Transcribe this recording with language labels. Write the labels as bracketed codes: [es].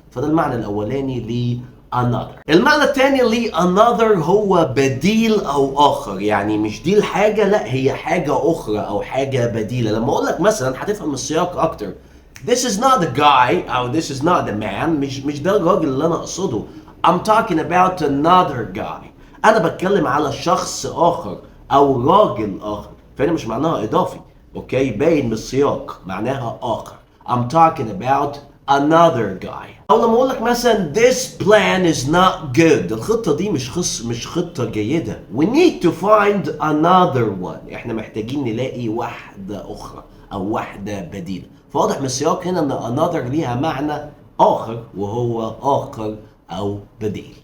[ar] فده المعنى الاولاني ل another. المعنى الثاني ل another هو بديل او اخر، يعني مش دي الحاجة، لا هي حاجة اخرى او حاجة بديلة. لما اقول لك مثلا هتفهم السياق اكتر، [en] This is not the guy [ar] او [en] this is not the man، [ar] مش ده الراجل اللي انا اقصده. [en] I'm talking about another guy. [ar] انا بتكلم على شخص اخر او راجل اخر، فهنا مش معناها اضافي. اوكي، باين من السياق معناها اخر. [en] I'm talking about another guy. [ar] او لما اقول لك مثلا [en] this plan is not good، [ar] الخطة دي مش خطة جيدة. [en] We need to find another one، [ar] احنا محتاجين نلاقي واحدة اخرى او واحدة بديلة. فواضح من السياق هنا ان another ليها معنى اخر، وهو اخر او بديل.